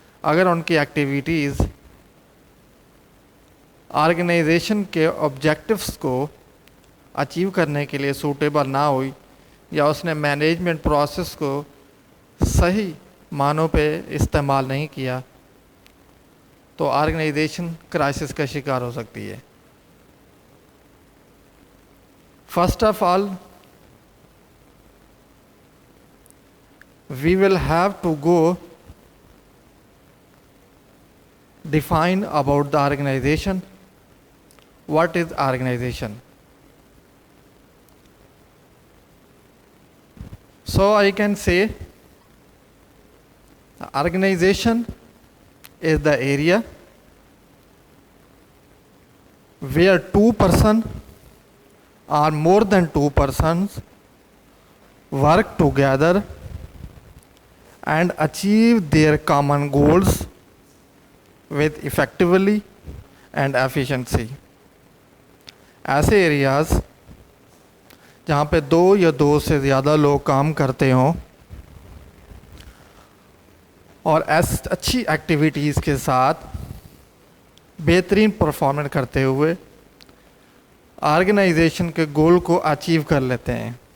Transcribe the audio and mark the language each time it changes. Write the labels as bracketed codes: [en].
[ur] اگر ان کی activities organization کے آبجیکٹیوس کو اچیو کرنے کے لیے سوٹیبل نہ ہوئی یا اس نے مینجمنٹ پروسیس کو صحیح معنوں پہ استعمال نہیں کیا تو آرگنائزیشن کرائسس کا شکار ہو سکتی ہے. [en] First of all we will have to go define about the organization. What is organization? So I can say the organization is the area where two persons or more than two persons work together and achieve their common goals with effectively and efficiency. [ur] ایسے areas جہاں پہ دو یا دو سے زیادہ لوگ کام کرتے ہوں اور اچھی ایکٹیویٹیز کے ساتھ بہترین پرفارمنس کرتے ہوئے آرگنائزیشن کے گول کو اچیو کر لیتے ہیں.